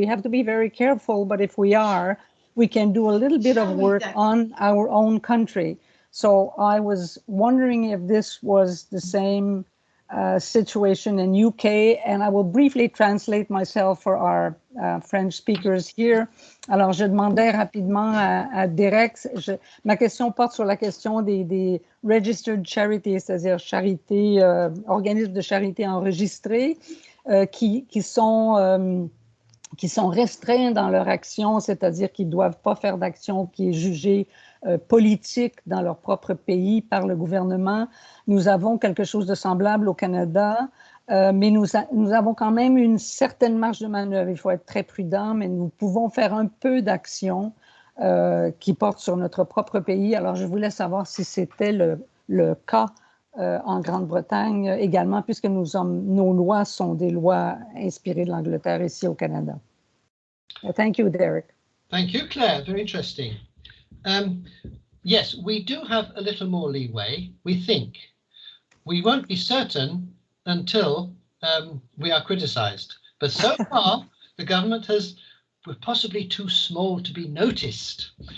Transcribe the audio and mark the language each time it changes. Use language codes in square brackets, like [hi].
[en] We have to be very careful, but if we are, we can do a little bit of work on our own country. So I was wondering if this was the same situation in UK, and I will briefly translate myself for our French speakers here. [fr] Alors, je demandais rapidement à Derek, ma question porte sur la question des registered charities, c'est-à-dire organismes de charité enregistrés qui sont restreints dans leur action, c'est-à-dire qu'ils ne doivent pas faire d'action qui est jugée politique dans leur propre pays par le gouvernement. Nous avons quelque chose de semblable au Canada, mais nous avons quand même une certaine marge de manœuvre. Il faut être très prudent, mais nous pouvons faire un peu d'action qui porte sur notre propre pays. Alors, je voulais savoir si c'était le cas en Grande-Bretagne également, puisque nos lois sont des lois inspirées de l'Angleterre ici au Canada. [en] Thank you, Derek. Thank you, Claire. Very interesting. Yes, we do have a little more leeway, we think. We won't be certain until we are criticised. But so far, the government we're possibly too small to be noticed.